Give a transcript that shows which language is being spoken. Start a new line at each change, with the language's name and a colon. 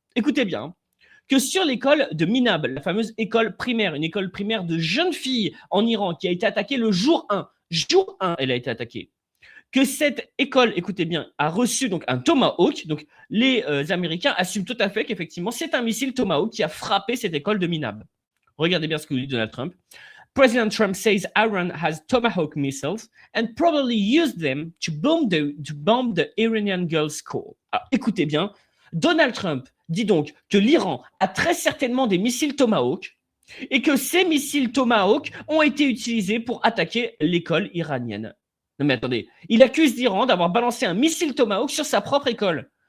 French: Écoutez bien, hein, que sur l'école de Minab, la fameuse école primaire, une école primaire de jeunes filles en Iran qui a été attaquée le jour 1, elle a été attaquée, que cette école, écoutez bien, a reçu donc un Tomahawk. Donc les Américains assument tout à fait qu'effectivement, c'est un missile Tomahawk qui a frappé cette école de Minab. Regardez bien ce que nous dit Donald Trump.
English: President Trump says Iran has Tomahawk missiles and probably used them to bomb the Iranian girls' school.
French: Alors, écoutez bien, Donald Trump dit donc que l'Iran a très certainement des missiles Tomahawk et que ces missiles Tomahawk ont été utilisés pour attaquer l'école iranienne. Non mais attendez, il accuse l'Iran d'avoir balancé un missile Tomahawk sur sa propre école.